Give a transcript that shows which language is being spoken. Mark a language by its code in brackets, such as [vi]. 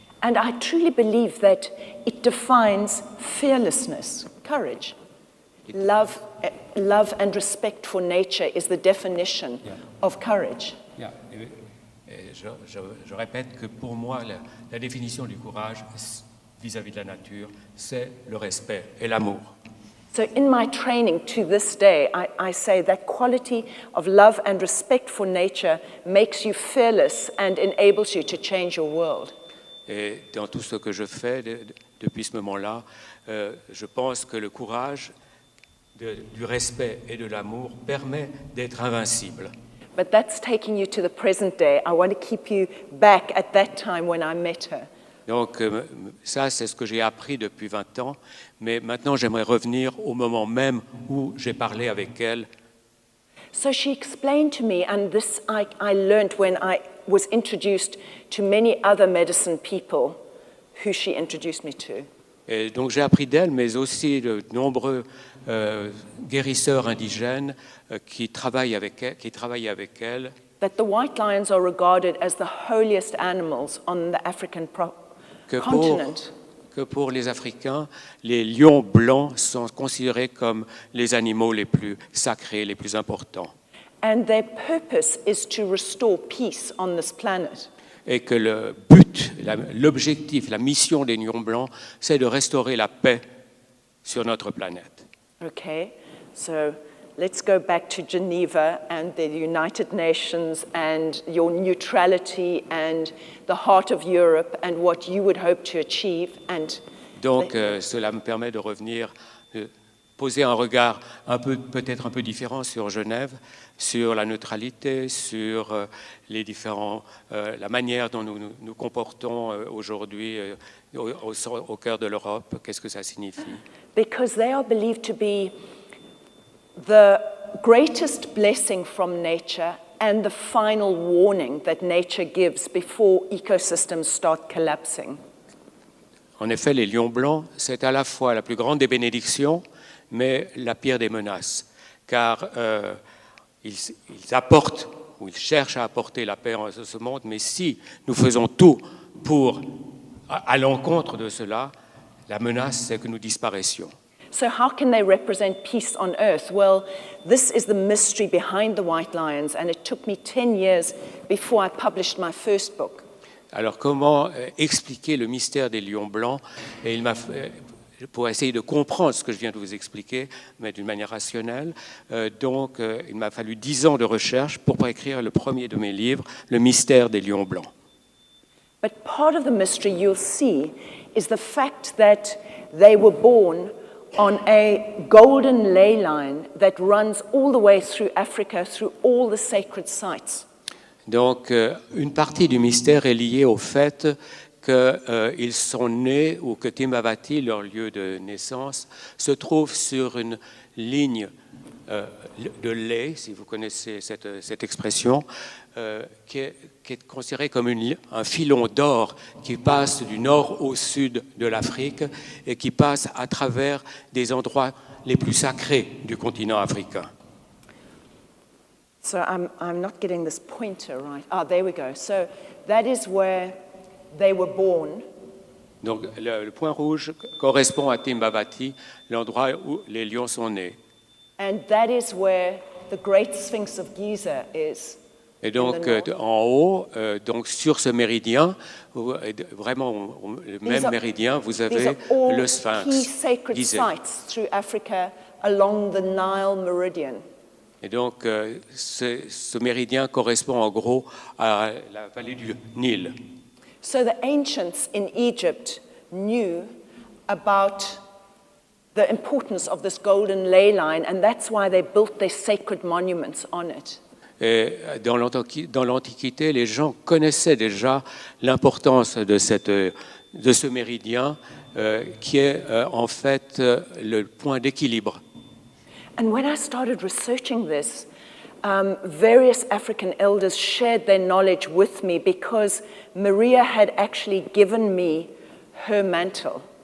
[en] And I truly believe that it defines fearlessness, courage. Love and respect for nature is the definition of courage. Yeah. [fr] Et je répète que pour moi, la définition du courage vis-à-vis de la nature, c'est le respect et l'amour. [en] So in my training to this day, I say that quality of love and respect for nature makes you fearless and enables you to change your world. [fr] Et dans tout ce que je fais depuis ce moment-là, je pense que le courage du respect et de l'amour permet d'être invincible. [en] But that's taking you to the present day. I want to keep you back at that time when I met her. [fr] Donc ça, c'est ce que j'ai appris depuis 20 ans, mais maintenant j'aimerais revenir au moment même où j'ai parlé avec elle. [en] So she explained to me, and this I learned when I was introduced to many other medicine people who she introduced me to. [fr] Et donc j'ai appris d'elle, mais aussi de nombreux guérisseurs indigènes qui travaillent avec elle. [en] That the white lions are regarded as the holiest animals on the African continent. [fr] Que pour les Africains, les lions blancs sont considérés comme les animaux les plus sacrés, les plus importants. [en] And their purpose is to restore peace on this planet. [fr] Et que le but, l'objectif, la mission des lions blancs, c'est de restaurer la paix sur notre planète. [en] Okay, so let's go back to Geneva and the United Nations and your neutrality and the heart of Europe and what you would hope to achieve. [fr] Donc, cela me permet de revenir, poser un regard peut-être un peu différent sur Genève, sur la neutralité, sur la manière dont nous nous comportons aujourd'hui au cœur de l'Europe. Qu'est-ce que ça signifie? [en] Because they are believed to be the greatest blessing from nature and the final warning that nature gives before ecosystems start collapsing. [fr] En effet, les lions blancs, c'est à la fois la plus grande des bénédictions, mais la pire des menaces, car ils apportent, ou ils cherchent à apporter la paix en ce monde, mais si nous faisons tout pour, à l'encontre de cela, la menace, c'est que nous disparaissions. [en] So how can they represent peace on earth? Well, this is the mystery behind the white lions, and it took me 10 years before I published my first book. [fr] Alors, comment expliquer le mystère des lions blancs? Et pour essayer de comprendre ce que je viens de vous expliquer, mais d'une manière rationnelle, il m'a fallu 10 ans de recherche pour écrire le premier de mes livres, Le mystère des lions blancs. [en] But part of the mystery you'll see is the fact that they were born on a golden ley line that runs all the way through Africa, through all the sacred sites. [fr] Donc, une partie du mystère est liée au fait qu'ils sont nés, ou que Timbavati, leur lieu de naissance, se trouve sur une ligne de lait, si vous connaissez cette expression, qui est considérée comme un filon d'or qui passe du nord au sud de l'Afrique et qui passe à travers des endroits les plus sacrés du continent africain. [en] So I'm not getting this pointer right. Ah, there we go. So that is where they were born. [fr] Donc le point rouge correspond à Timbavati, l'endroit où les lions sont nés. [en] And that is where the Great Sphinx of Giza is. [fr] Et donc en haut, donc sur ce méridien, vraiment le même méridien, vous avez le Sphinx. [en] These are all key sacred sites through Africa along the Nile meridian. [fr] Et donc, ce méridien correspond en gros à la vallée du Nil. [en] So the ancients in Egypt knew about the importance of this golden ley line, and that's why they built their sacred monuments on it. [fr] Et dans l'Antiquité, les gens connaissaient déjà l'importance de ce méridien, qui est en fait le point d'équilibre. [en] And when I started researching this, various African elders shared their knowledge with me because Maria had actually given me her mantle.